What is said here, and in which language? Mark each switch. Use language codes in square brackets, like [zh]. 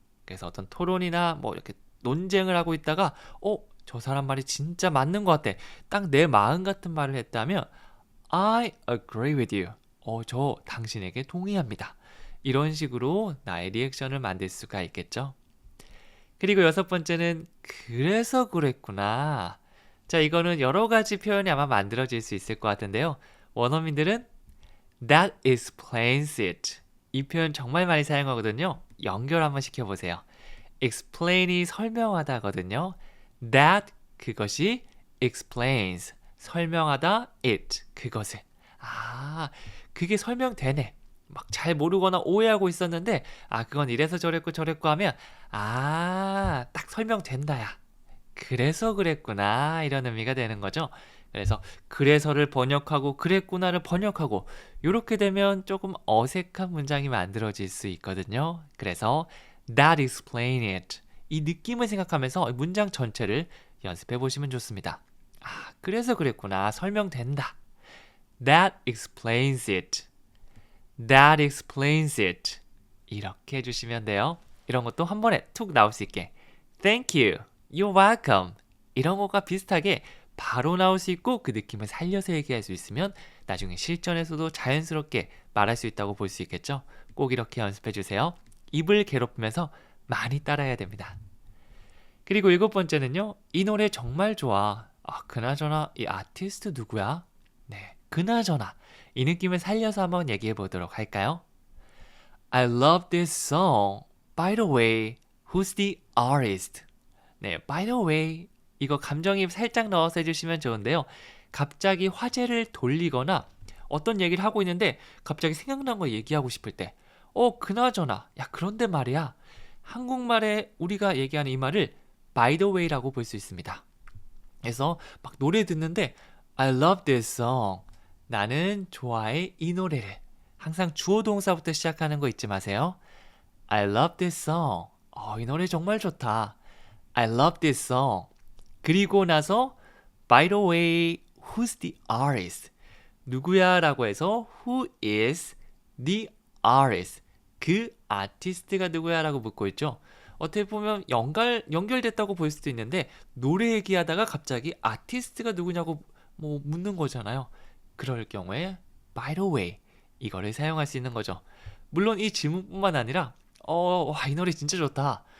[ko] 그래서 어떤 토론이나 뭐 이렇게 논쟁을 하고 있다가 저 사람 말이 진짜 맞는 것 같아, 딱 내 마음 같은 말을 했다면 [en] I agree with you. [ko] 저 당신에게 동의합니다. 이런 식으로 나의 리액션을 만들 수가 있겠죠. 그리고 6번째는 그래서 그랬구나. 자, 이거는 여러 가지 표현이 아마 만들어질 수 있을 것 같은데요. 원어민들은 [en] That explains it. [ko] 이 표현 정말 많이 사용하거든요. 연결 한번 시켜보세요. explain이 설명하다거든요. That, 그것이 explains, 설명하다 it, 그것을. 그게 설명되네. 막 잘 모르거나 오해하고 있었는데 그건 이래서 저랬고 저랬고 하면 딱 설명된다야. 그래서 그랬구나, 이런 의미가 되는 거죠. 그래서 그래서를 번역하고 그랬구나를 번역하고 이렇게 되면 조금 어색한 문장이 만들어질 수 있거든요. 그래서 [en] That explain it. [ko] 이 느낌을 생각하면서 문장 전체를 연습해 보시면 좋습니다. 그래서 그랬구나, 설명된다. [en] That explains it. That explains it. [ko] 이렇게 해주시면 돼요. 이런 것도 한 번에 툭 나올 수 있게 [en] Thank you, You're welcome. [ko] 이런 것과 비슷하게 바로 나올 수 있고 그 느낌을 살려서 얘기할 수 있으면 나중에 실전에서도 자연스럽게 말할 수 있다고 볼 수 있겠죠. 꼭 이렇게 연습해 주세요. 입을 괴롭히면서 많이 따라해야 됩니다. 그리고 7번째는요. 이 노래 정말 좋아. 그나저나 이 아티스트 누구야? 네, 그나저나 이 느낌을 살려서 한번 얘기해 보도록 할까요? [en] I love this song. By the way, who's the artist? [ko] 네, by the way, 이거 감정이입 살짝 넣어서 해주시면 좋은데요. 갑자기 화제를 돌리거나 어떤 얘기를 하고 있는데 갑자기 생각난 거 얘기하고 싶을 때 그나저나, 야 그런데 말이야. 한국말에 우리가 얘기하는 이 말을 by the way라고 볼 수 있습니다. 그래서 막 노래 듣는데 [en] I love this song. [ko] 나는 좋아해 이 노래를. 항상 주어 동사부터 시작하는 거 잊지 마세요. [en] I love this song. [ko] 이 노래 정말 좋다. [en] I love this song. [ko] 그리고 나서 [en] by the way, who's the artist? [ko] 누구야? 라고 해서 [en] who is the artist? [ko] 그 아티스트가 누구야? 라고 묻고 있죠. 어떻게 보면 연결됐다고 볼 수도 있는데 노래 얘기하다가 갑자기 아티스트가 누구냐고 묻는 거잖아요. 그럴 경우에 by the way 이거를 사용할 수 있는 거죠. 물론 이 질문뿐만 아니라 이 노래 진짜 좋다.